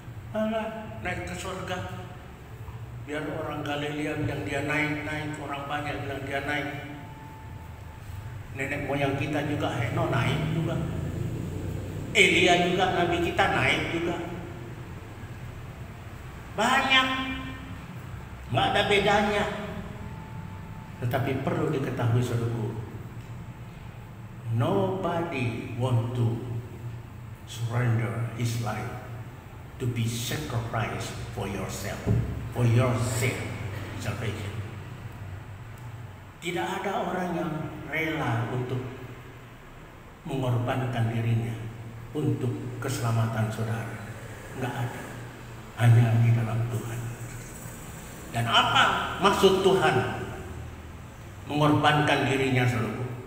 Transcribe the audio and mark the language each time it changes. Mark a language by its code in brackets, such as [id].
[id] Alah, naik ke surga. Biar orang Galilea bilang dia naik, orang banyak bilang dia naik. Nenek moyang kita juga Heno naik juga. Elia juga, nabi kita naik juga. Banyak, nggak ada bedanya. [en] Tetapi perlu diketahui saudaraku, nobody want to surrender his life to be sacrificed for yourself, for your sake, salvation. [id] Tidak ada orang yang rela untuk mengorbankan dirinya untuk keselamatan saudara. Enggak ada. Hanya di dalam Tuhan. Dan apa maksud Tuhan mengorbankan dirinya saudara?